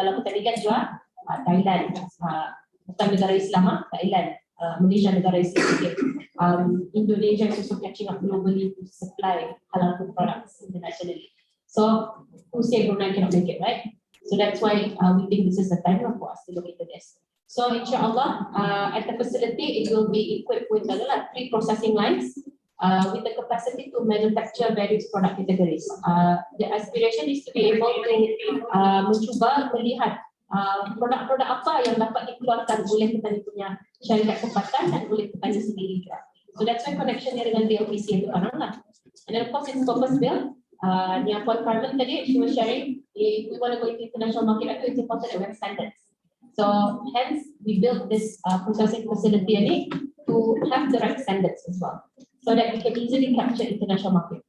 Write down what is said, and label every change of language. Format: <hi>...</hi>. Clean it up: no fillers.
<ms>Kalau kita lihat juga Thailand, bukan negara Islam, Thailand, Malaysia negara Islam, Indonesia</ms> <en>is also catching up globally to supply halal food products internationally. So who say Brunei cannot make it, right? So that's why we think this is the time for us to look into this. So inshallah, at the facility, it will be equipped with 3 processing lines with the capacity to manufacture various product categories. The aspiration is to be able to</en> <ms>mencuba melihat produk-produk apa yang dapat dikeluarkan oleh petani punya syarikat tempatan dan oleh petani sendiri juga.</ms> <en>So that's why connectionnya</en> <ms>dengan DLPC itu kan lah.</ms> <en>And then of course it's purpose built.</en> <ms>Yang Puan Carmen tadi,</ms> <en>she was sharing, if we want to go into international market, it's important that we have standards. So hence we built this processing facility ini to have the right standards as well, so that we can easily capture international market.</en>